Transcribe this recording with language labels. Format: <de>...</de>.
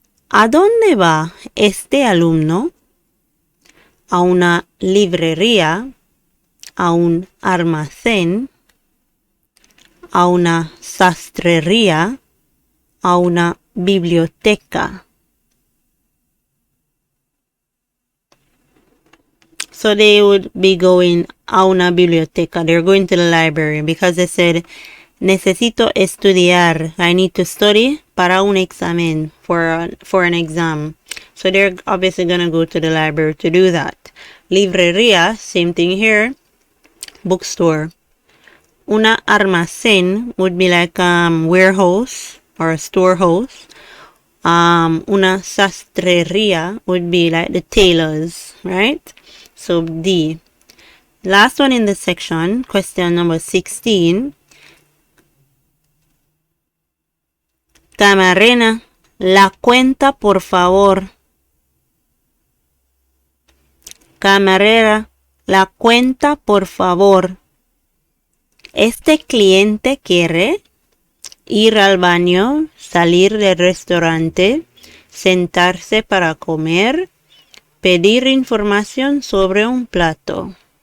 <es>¿A dónde va este alumno? A una librería, a un almacén, a una sastrería, a una biblioteca.</es> <en>So they would be going</en> <es>a una biblioteca.</es> <en>They're going to the library because they said,</en> <es>necesito estudiar.</es> <en>I need to study</en> <es>para un examen,</es> <en>for an exam. So they're obviously going to go to the library to do that. Librería, same thing here. Bookstore.</en> <es>Una almacén</es> <en>would be like warehouse or a storehouse.</en> <es>Una sastrería</es> <en>would be like the tailors, right? So D. Last one in the section, question number 16.</en> <es>Camarera, la cuenta por favor. Camarera, la cuenta por favor. Este cliente quiere ir al baño, salir del restaurante, sentarse para comer, pedir información sobre un plato.</es>